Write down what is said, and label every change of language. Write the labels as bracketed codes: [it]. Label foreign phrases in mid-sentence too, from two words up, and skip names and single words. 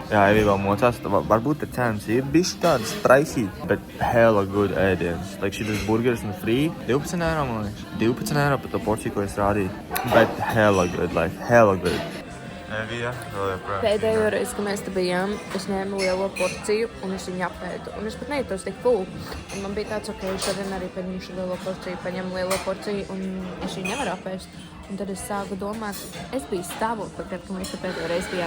[lv] Jā, Evī vēl mocās, varbūt te cenas ir bišķi tādas praisīt, bet [en] hella good [lv] ēdiens. Šitas burgeris un free, 12 eiro, man liekas. 12 eiro par to porciju, ko es rādīju. Bet [en] hella good, hella good. [lv] Evija, vēl joprojām. Pēdējo reizi, kad mēs te bijām, es ņēmu lielo porciju un es viņu apēdu. Un es pat nejūtos tik full. Un man bija tāds, ok, šodien arī paņemšu lielo porciju, paņemu lielo porciju un es viņu nevaru apēst. Un tad es sāku domāt, es biju stāvoklī, kad mēs te pēdējo reizi bijām.